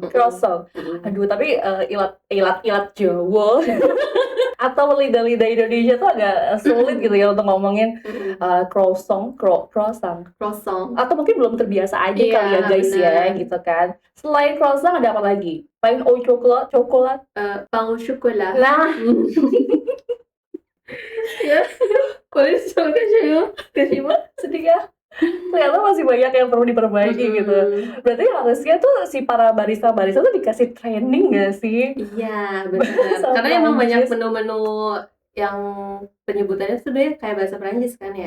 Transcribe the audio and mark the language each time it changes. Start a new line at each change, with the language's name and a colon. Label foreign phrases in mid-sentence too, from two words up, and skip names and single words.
Indonesian: Aduh, tapi ilat Jawa atau lidah-lidah Indonesia tuh agak sulit gitu ya untuk ngomongin croissant. Atau mungkin belum terbiasa aja kali ya guys ya, gitu kan. Selain croissant ada apa lagi?
French: Pain au chocolat? Pain au chocolat.
Indonesian: Nah, ya, kulit coklat sedih ya. Ternyata masih banyak yang perlu diperbaiki gitu. Berarti harusnya tuh si para barista tuh dikasih training gak sih? Iya, benar. Karena emang banyak menu-menu yang penyebutannya sebenarnya kayak bahasa Prancis kan ya.